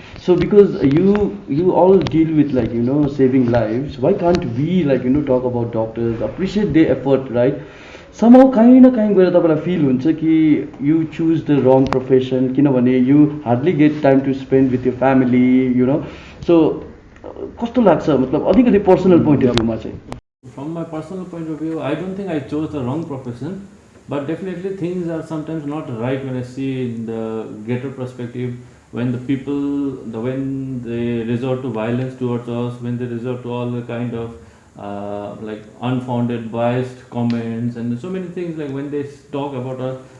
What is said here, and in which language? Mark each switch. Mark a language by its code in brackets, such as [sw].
[en] So because you all deal with, like, you know, saving lives, why can't we, like, you know, talk about doctors, appreciate their effort, right? Somehow [ne] काहीँ न काहीँ गएर तपाईँलाई feel हुन्छ कि [en] you choose the wrong profession, किनभने you hardly get time to spend with your family, you know. [ne] So कस्तो लाग्छ, मतलब अलिकति [en] personal point of भ्यूमा [ne] चाहिँ? [en] From my personal point of view, I don't think I chose the wrong profession, but definitely things are sometimes not right when I see in the greater perspective, when the people, when they resort to violence towards us, when they resort to all the kind of like unfounded biased comments and so many things, like when they talk about us.